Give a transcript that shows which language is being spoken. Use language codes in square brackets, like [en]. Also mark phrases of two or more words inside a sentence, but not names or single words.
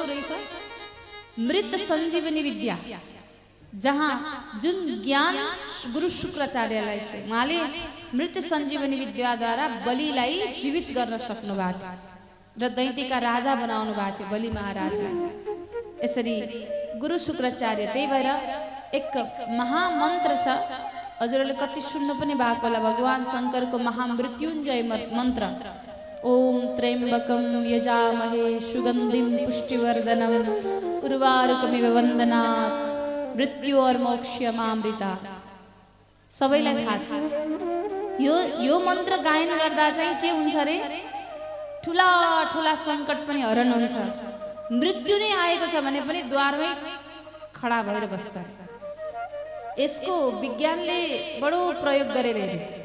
[ne] रहेछ मृत सञ्जीवनी विद्या जहाँ जुन ज्ञान गुरु शुक्राचार्यलाई थियो उहाँले मृत सञ्जीवनी विद्याद्वारा बलिलाई जीवित गर्न सक्नु भएको थियो र दैत्यका राजा बनाउनु भएको थियो बलि महाराजलाई यसरी गुरु शुक्राचार्य त्यही भएर एक महामन्त्र छ हजुरहरूले कति सुन्नु पनि भएको होला भगवान शङ्करको महामृत्युञ्जय मन्त्र [sa] ओम त्र्यम्बकं यजामहे सुगन्धिं पुष्टिवर्धनम् उर्वारुकमिव वन्दनात् मृत्योर्मोक्ष्यमामृता [ne] सबैलाई थाहा छ यो मन्त्र गायन गर्दा चाहिँ के हुन्छ रे ठुला ठुला सङ्कट पनि हरण हुन्छ मृत्यु नै आएको छ भने पनि द्वारमै खडा भएर बस्छ यसको विज्ञानले बडो प्रयोग गरेर हेरे